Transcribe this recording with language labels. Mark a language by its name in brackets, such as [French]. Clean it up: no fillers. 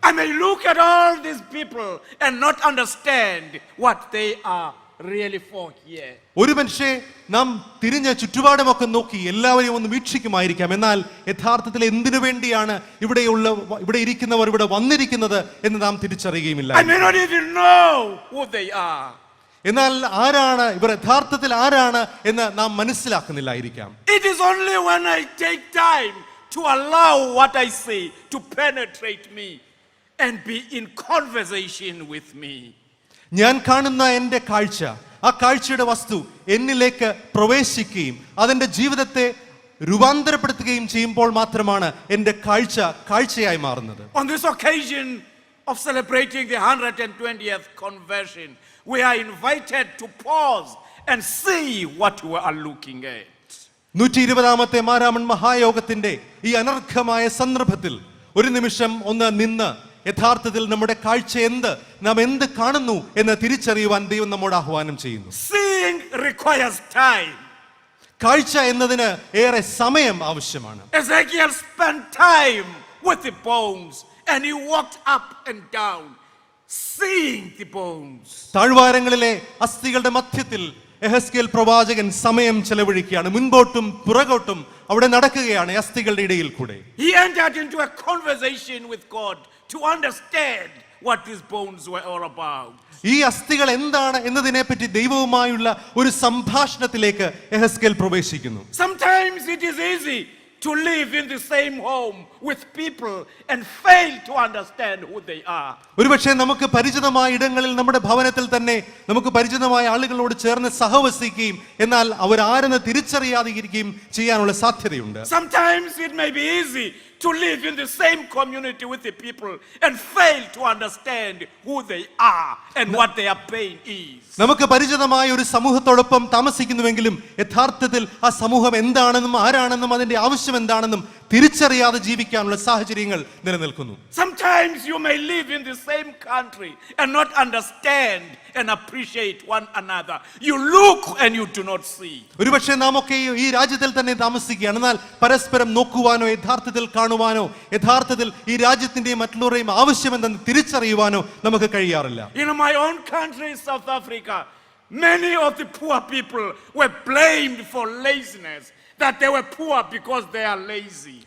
[English] I may look at all these people and not understand what they are really for here. [Malayalam] ഒരു പക്ഷേ നാം തിരിഞ്ഞ ചുറ്റുപാടുമൊക്കെ നോക്കി എല്ലാവരെയും ഒന്ന് വീക്ഷിക്കുമായിരിക്കാം, എന്നാൽ യഥാർത്ഥത്തിൽ എന്തിനു വേണ്ടിയാണ് ഇവിടെ ഇരിക്കുന്നവർ ഇവിടെ വന്നിരിക്കുന്നത് എന്ന് നാം തിരിച്ചറിയുകയുമില്ല. [English] I may not even know who they are. [Malayalam] എന്നാൽ ആരാണ് ഇവർ, യഥാർത്ഥത്തിൽ ആരാണ് എന്ന് നാം മനസ്സിലാക്കുന്നില്ലായിരിക്കാം. [English] It is only when I take time to allow what I see to penetrate me and be in conversation with me. [Malayalam] ഞാൻ കാണുന്ന എൻ്റെ കാഴ്ച, ആ കാഴ്ചയുടെ വസ്തു എന്നിലേക്ക് പ്രവേശിക്കുകയും അതിൻ്റെ ജീവിതത്തെ രൂപാന്തരപ്പെടുത്തുകയും ചെയ്യുമ്പോൾ മാത്രമാണ് എൻ്റെ കാഴ്ചയായി മാറുന്നത്. [English] On this occasion of celebrating the 120th conversion, we are invited to pause and see what we are looking at. [Malayalam] 120ാമത്തെ Maramon മഹായോഗത്തിന്റെ ഈ അനർഘമായ സന്ദർഭത്തിൽ ഒരു നിമിഷം ഒന്ന് നിന്ന് യഥാർത്ഥത്തിൽ നമ്മുടെ കാഴ്ച എന്ത്, നാം എന്ത് കാണുന്നു എന്ന് തിരിച്ചറിയുവാൻ ദൈവം നമ്മോട് ആഹ്വാനം ചെയ്യുന്നു. [English] Seeing requires time. [Malayalam] കാഴ്ച എന്നതിന് ഏറെ സമയം ആവശ്യമാണ്. [English] Ezekiel spent time with the bones and he walked up and down seeing the bones. [Malayalam] താഴ്വാരങ്ങളിലെ അസ്ഥികളുടെ മധ്യത്തിൽ യെഹെസ്കേൽ പ്രവാചകൻ സമയം ചെലവഴിക്കുകയാണ്. മുൻപോട്ടും പുറകോട്ടും അവിടെ നടക്കുകയാണ് അസ്ഥികളുടെ ഇടയിൽ കൂടെ. [English] He entered into a conversation with God to understand what these bones were all about. [Malayalam] ഈ അസ്ഥികൾ എന്താണ് എന്നതിനെ പറ്റി ദൈവവുമായുള്ള ഒരു സംഭാഷണത്തിലേക്ക് യെഹെസ്കേൽ പ്രവേശിക്കുന്നു. [English] Sometimes it is easy to live in the same home with people and fail to understand who they are. [Malayalam] ഒരുപക്ഷെ നമുക്ക് പരിചിതമായ ഇടങ്ങളിൽ നമ്മുടെ ഭവനത്തിൽ തന്നെ നമുക്ക് പരിചിതമായ ആളുകളോട് ചേർന്ന് സഹവസിക്കുകയും എന്നാൽ അവരാരെന്ന് തിരിച്ചറിയാതിരിക്കുകയും ചെയ്യാനുള്ള സാധ്യതയുണ്ട്. [English] Sometimes it may be easy to live in the same community with the people and fail to understand who they are and what their pain is. [Malayalam] നമുക്ക് പരിചിതമായ ഒരു സമൂഹത്തോടൊപ്പം താമസിക്കുന്നുവെങ്കിലും യഥാർത്ഥത്തിൽ ആ സമൂഹം എന്താണെന്നും ആരാണെന്നും അതിന്റെ ആവശ്യം എന്താണെന്നും തിരിച്ചറിയാതെ ജീവിക്കാനുള്ള സാഹചര്യങ്ങൾ നിലനിൽക്കുന്നു. [English] Sometimes you may live in the same country and not understand and appreciate one another. You look and you do not see. [Malayalam] ഒരുപക്ഷെ നാമൊക്കെ ഈ രാജ്യത്തിൽ തന്നെ താമസിക്കുകയാണ്, എന്നാൽ പരസ്പരം നോക്കുവാനോ യഥാർത്ഥത്തിൽ കാണുവാനോ യഥാർത്ഥത്തിൽ ഈ രാജ്യത്തിന്റെയും മറ്റുള്ളവരെയും ആവശ്യമെന്തെന്ന് തിരിച്ചറിയുവാനോ നമുക്ക് കഴിയാറില്ല. [English] In my own country, South Africa, many of the poor people were blamed for laziness, that they were poor because they are lazy.